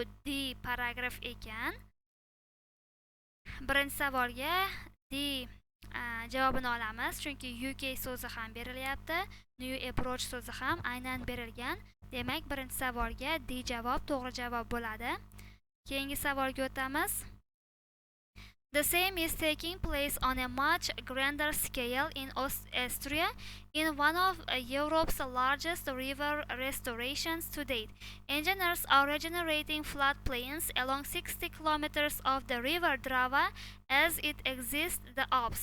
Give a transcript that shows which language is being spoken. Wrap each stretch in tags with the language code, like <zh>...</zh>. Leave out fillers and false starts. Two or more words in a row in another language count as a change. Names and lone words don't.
<uz>Demak, bu D paragraf ekan. Birinchi savolga D javobini olamiz, chunki UK so'zi ham berilyapti,</uz> <en>new approach</en> <uz>so'zi ham aynan berilgan. Demak, birinchi savolga D javob to'g'ri javob bo'ladi. Keyingi savolga o'tamiz.</uz> <en>The same is taking place on a much grander scale in Austria, in one of Europe's largest river restorations to date. Engineers are regenerating floodplains along 60 kilometers of the river Drava as it exits the Alps.</en>